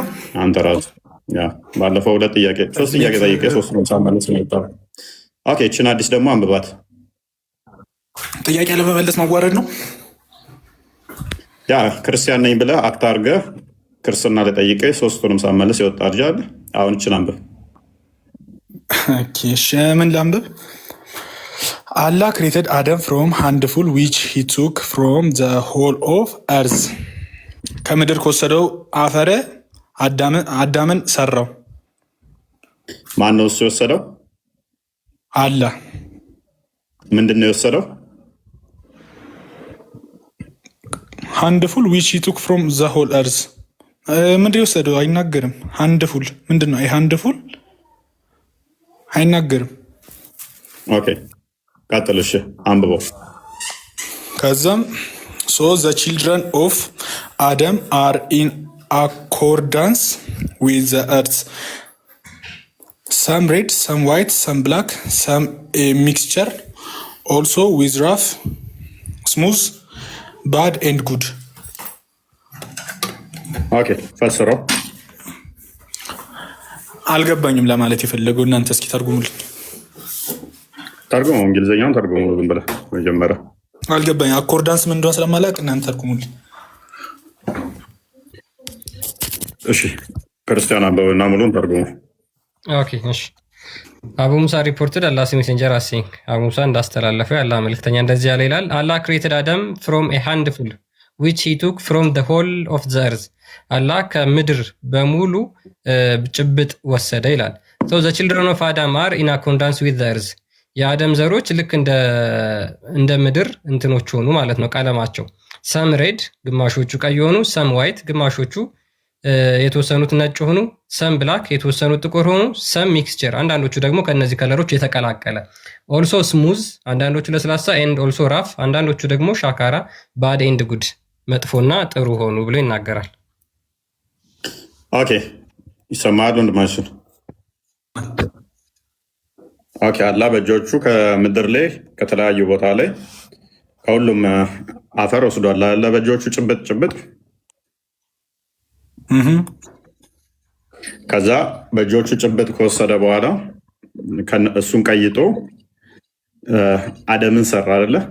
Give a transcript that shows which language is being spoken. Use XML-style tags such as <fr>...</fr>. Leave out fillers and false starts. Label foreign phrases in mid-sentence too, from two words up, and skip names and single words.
<am>አንተ ራሱ ባለፈው ሶስት ጥያቄ ጠይቄ ሶስት ነው ሳመለስ ነው ይባላል። ኦኬ እችን አዲስ ደግሞ አንብባት። ጥያቄ ለመመለስ ማዋረድ ነው። ያ ክርስቲያን ነኝ ብለህ አክት አድርገህ ክርስትና ለጠይቄ ሶስቱንም ሳመለስ የወጣ ልጅ አለ። አሁን እችን አንብብ። ምን ላንብብ?</am> <en>Allah created Adam from handful which he took from the whole of earth.</en> <am>ከምድር ከወሰደው አፈረ አዳምን ሰራው። ማን ነው እሱ የወሰደው? አላህ። ምንድን ነው የወሰደው?</am> <en>handful which he took from the whole earth።</en> <am>ምንድን የወሰደው አይናገርም።</am> <en>handful</en> <am>ምንድን ነው? handful አይናገርም። ኦኬ ቀጥል። እሺ አንብበው።</am> <en>ከዛም so the children of Adam are in accordance with the earth, some red, some white, some black, some a mixture, also with rough, smooth, bad and good.</en> <am>ኦኬ ፈስረው። አልገባኝም ለማለት የፈለገው እናንተ እስኪ ተርጉሙልኝ። ተርጉሙ፣ እንግሊዝኛውን ተርጉሙ ዝም ብለህ መጀመሪያ። አልገባኝ አኮርዳንስ ምን እንደሆነ ስለማላውቅ እናንተ ተርጉሙልኝ። እሺ ክርስቲያን አንበብና ሙሉን ተርጉሙ።</am> <en>ኦኬ እሺ። Abu Musa reported Allah messenger as saying</en> <am>አቡ ሙሳ እንዳስተላለፈው ያለ መልእክተኛ እንደዚህ ያለ ይላል።</am> <en>Allah created Adam from a handful which he took from the whole of the earth።</en> <am>አላህ ከምድር በሙሉ ጭብጥ ወሰደ ይላል።</am> <en>so the children of Adam</en> <am>are in accordance with the earth። የአደም ዘሮች ልክ እንደ ምድር እንትኖች ሆኑ ማለት ነው። ቀለማቸው</am> <en>some red</en> <am>ግማሾቹ ቀይ ሆኑ፣</am> <en>some white</en> <am>ግማሾቹ የተወሰኑት ነጭ ሆኑ፣</am> <en>some black</en> <am>የተወሰኑት ጥቁር ሆኑ፣</am> <en>some mixture</en> <am>አንዳንዶቹ ደግሞ ከነዚህ ከለሮች የተቀላቀለ፣</am> <en>also smooth</en> <am>አንዳንዶቹ ለስላሳ፣</am> <en>and also rough</en> <am>አንዳንዶቹ ደግሞ ሻካራ፣</am> <en>bad and good</en> <am>መጥፎና ጥሩ ሆኑ ብሎ ይናገራል። ኦኬ ይሰማል ወንድማችን? ኦኬ አላህ በእጆቹ ከምድር ላይ ከተለያዩ ቦታ ላይ ከሁሉም አፈር ወስዷል። አላህ በእጆቹ ጭብጥ ከዛ በእጆቹ ጭብጥ ከወሰደ በኋላ እሱን ቀይጦ አደምን ሰራ አይደለ</am>